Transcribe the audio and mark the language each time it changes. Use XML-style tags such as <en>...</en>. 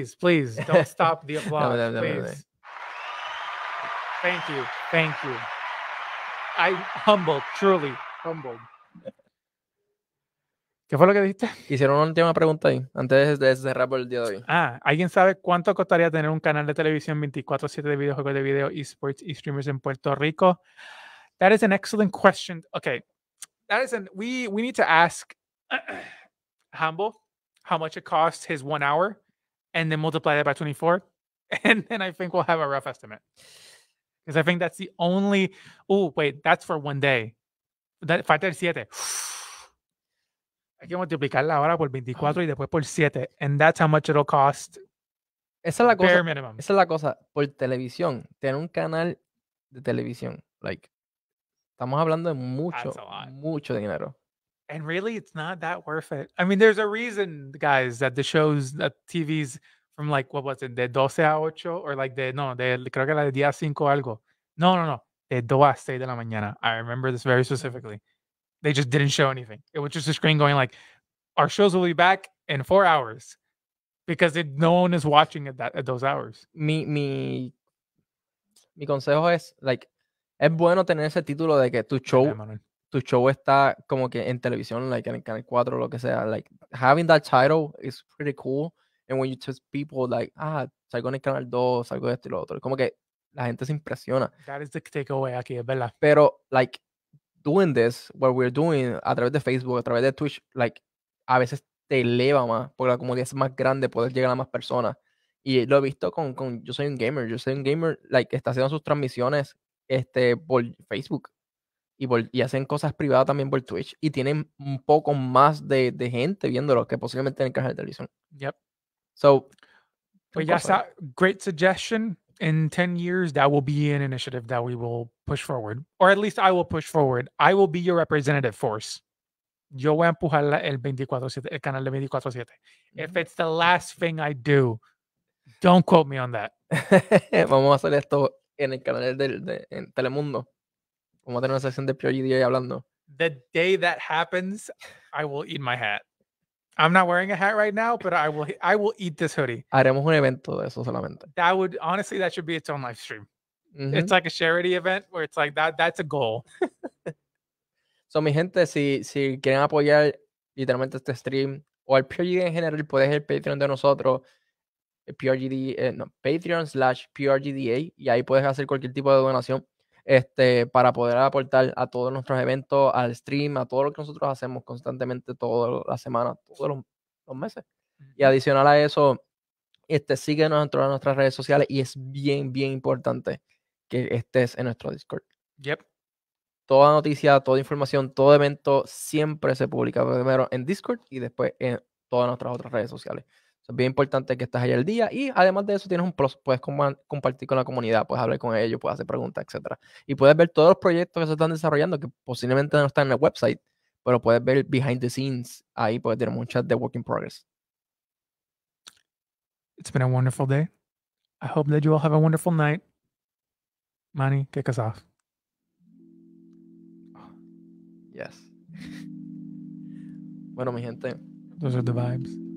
<en>Please, don't stop the applause,</en> <es>Dame.</es> <en>please. Thank you. I'm humbled, truly humbled.</en> <es>¿Qué fue lo que dijiste? Hicieron una última pregunta ahí, antes de cerrar por el día de hoy. ¿Alguien sabe cuánto costaría tener un canal de televisión 24/7 de videojuegos de video, esports y streamers en Puerto Rico?</es> <en>That is an excellent question. Okay, we need to ask Humble how much it costs his 1 hour, and then multiply that by 24, and then I think we'll have a rough estimate. Because I think that's the only. Oh wait, that's for 1 day.</en> <es>Falta el 7. Hay que multiplicar la hora por 24 y después por 7.</es> <en>And that's how much it'll cost.</en> <es>Esa es la cosa.</es> <en>Bare minimum.</en> <es>Esa es la cosa. Por televisión, tener un canal de televisión,</es> <en>like,</en> <es>estamos hablando de mucho dinero.</es> <en>And really, it's not that worth it. I mean, there's a reason, guys, that the shows, that TVs from like, what was it,</en> <es>de 12 a 8,</es> <en>or like</en> <es>creo que la de día 5 algo. No, de 2 a 6 de la mañana.</es> <en>I remember this very specifically. They just didn't show anything. It was just a screen going like, our shows will be back in 4 hours, because no one is watching at those hours.</en> <es>Mi consejo es,</es> <en>like,</en> <es>es bueno tener ese título de que tu show está como que en televisión, like en el canal 4 o lo que sea.</es> <en>Like, having that title is pretty cool. And when you tell people like,</en> <es>salgo en el canal 2, salgo de esto y lo otro, como que la gente se impresiona.</es> <en>That is the takeaway</en> <es>aquí, es verdad. Pero,</es> <en>like, doing this, what we're doing</en> <es>a través de Facebook, a través de Twitch,</es> <en>like,</en> <es>a veces te eleva más, porque la comunidad es más grande, poder llegar a más personas. Y lo he visto con yo soy un gamer, like, está haciendo sus transmisiones por Facebook y hacen cosas privadas también por Twitch y tienen un poco más de gente viéndolo que posiblemente en el canal de televisión.</es> <en>Yep. So, but yes, great suggestion. In 10 years, that will be an initiative that we will push forward, or at least I will push forward. I will be your representative force.</en> <es>Yo voy a empujar el 24/7, el canal de 24/7.</es> <en>If it's the last thing I do, don't quote me on that.</en> <es>Vamos a hacer esto en el canal en Telemundo. Vamos a tener una sección de PRGDA hablando.</es> <en>The day that happens, I will eat my hat. I'm not wearing a hat right now, but I will eat this hoodie.</en> <es>Haremos un evento de eso solamente.</es> <en>That should be its own live stream. It's like a charity event where it's like that's a goal.</en> <es>So, mi gente, si quieren apoyar literalmente este stream o el PRGDA en general, puedes ir al Patreon de nosotros, Patreon/PRGDA, y ahí puedes hacer cualquier tipo de donación para poder aportar a todos nuestros eventos, al stream, a todo lo que nosotros hacemos constantemente todas las semanas, todos los meses. Y adicional a eso, síguenos en todas nuestras redes sociales, y es bien importante que estés en nuestro Discord.</es> <en>Yep.</en> <es>Toda noticia, toda información, todo evento siempre se publica primero en Discord y después en todas nuestras otras redes sociales. Es bien importante que estés ahí al día, y además de eso tienes un plus, puedes compartir con la comunidad, puedes hablar con ellos, puedes hacer preguntas, etc. Y puedes ver todos los proyectos que se están desarrollando que posiblemente no están en el website, pero puedes ver</es> <en>behind the scenes,</en> <es>ahí puedes tener muchas de</es> <en>work in progress. It's been a wonderful day. I hope that you all have a wonderful night. Manny, kick us off. Yes.</en> <es>Bueno, mi gente.</es> <en>Those are the vibes.</en>